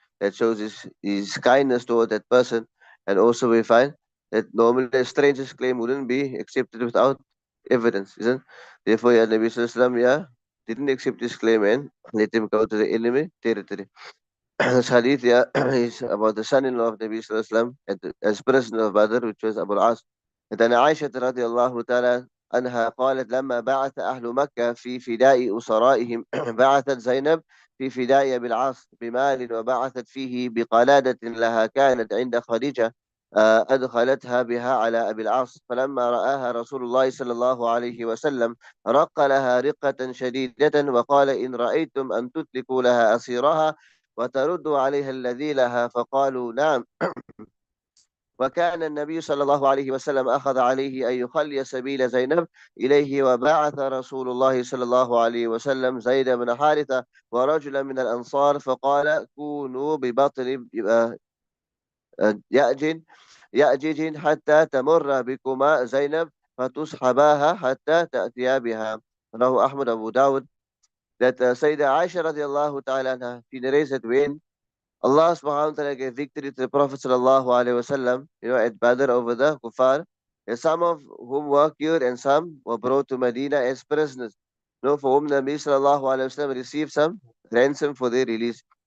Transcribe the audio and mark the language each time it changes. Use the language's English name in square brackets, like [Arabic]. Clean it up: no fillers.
[English] That shows his kindness toward that person. And also we find that normally a stranger's claim wouldn't be accepted without evidence, isn't? Therefore, yeah, Nabi Sallallahu Alaihi Wasallam, yeah, didn't accept his claim and let him go to the enemy territory. This hadith, yeah, is about the son-in-law of Nabi Sallallahu Alaihi Wasallam as prisoner of Badr, which was Abu al-As. And then [Arabic] Aisha radiallahu ta'ala عنها قالت لما بعث أهل مكة في فداء أسرائهم بعثت زينب في فداء أبي العاص بمال وبعثت فيه بقلادة لها كانت عند خديجة أدخلتها بها على أبي العاص فلما رآها رسول الله صلى الله عليه وسلم رق لها رقة شديدة وقال إن رأيتم أن تطلقوا لها أسيرها وتردوا عليها الذي لها فقالوا نعم وكان النبي صلى الله عليه وسلم أخذ عليه أن يخلي سبيل زينب إليه وبعث رسول الله صلى الله عليه وسلم زيد بن حارثة ورجلا من الأنصار فقال كونوا ببطن يأجج يأجج حتى تمر بكما زينب فتصحباها حتى تأتيا بها. رواه أحمد أبو داود. [English] That Sayyidah Aisha radiallahu ta'ala anha, she narrates that when Allah subhanahu wa ta'ala gave victory to the Prophet sallallahu alaihi wasallam, at Badr over the kuffar, and some of whom were killed and some were brought to Medina as prisoners. For whom Nabi sallallahu alaihi wasallam received some ransom for their release.